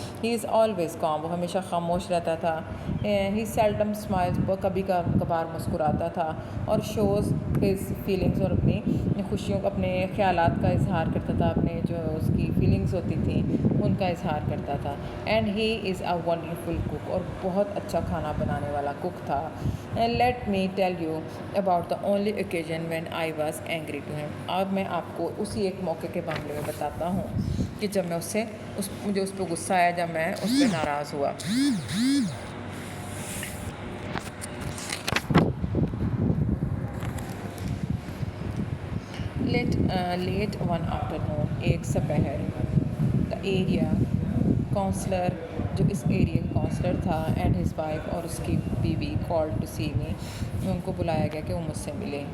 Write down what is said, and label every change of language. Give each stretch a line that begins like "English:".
English: he is always calm,
Urdu: وہ ہمیشہ خاموش رہتا تھا.
English: he seldom smiles,
Urdu: وہ کبھی کبھار مسکراتا تھا. اور
English: shows his feelings,
Urdu: اور اپنی خوشیوں، اپنے خیالات کا اظہار کرتا تھا، اپنے جو اس کی فیلنگس ہوتی تھیں ان کا اظہار کرتا تھا.
English: and he is a wonderful cook,
Urdu: اور بہت اچھا کھانا بنانے والا کوک تھا.
English: Let me tell you about the only occasion when I was angry to him.
Urdu: اب میں آپ کو اسی ایک موقع کے معاملے میں بتاتا ہوں کہ جب میں مجھے اس پہ غصہ آیا، جب میں اس پہ ناراض ہوا.
English: late one afternoon,
Urdu: ایک سپہر،
English: the area councillor,
Urdu: جو اس ایریا کا کاؤنسلر تھا،
English: and his wife,
Urdu: اور اس کی بیوی،
English: called to see me,
Urdu: ان کو بلایا گیا کہ وہ مجھ سے ملے.